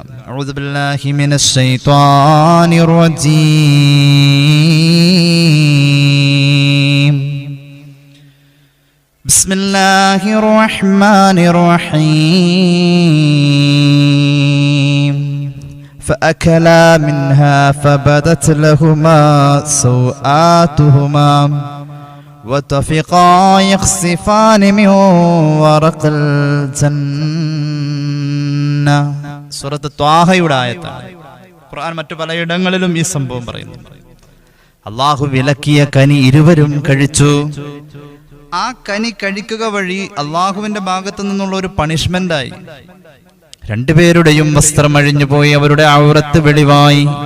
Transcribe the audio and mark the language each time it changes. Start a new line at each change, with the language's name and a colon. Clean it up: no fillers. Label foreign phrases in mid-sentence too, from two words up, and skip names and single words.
Arabic: أعوذ بالله من الشيطان الرجيم. بسم الله الرحمن الرحيم. فأكلا منها فبدت لهما سوآتهما وطفقا يخصفان من ورق الجنة.
Malayalam: സൂറത്ത് ത്വാഹയുടെ ആയത്താണ്. ഖുർആൻ മറ്റു പലയിടങ്ങളിലും ഈ സംഭവം പറയുന്നു. അള്ളാഹു വിലക്കിയ കനി ഇരുവരും കഴിച്ചു. ആ കനി കഴിക്കുക വഴി അള്ളാഹുവിന്റെ ഭാഗത്തു നിന്നുള്ള ഒരു പണിഷ്മെന്റായി. രണ്ടുപേരുടെയും വസ്ത്രം അഴിഞ്ഞുപോയി, അവരുടെ ഔറത്ത് വെളിവായി.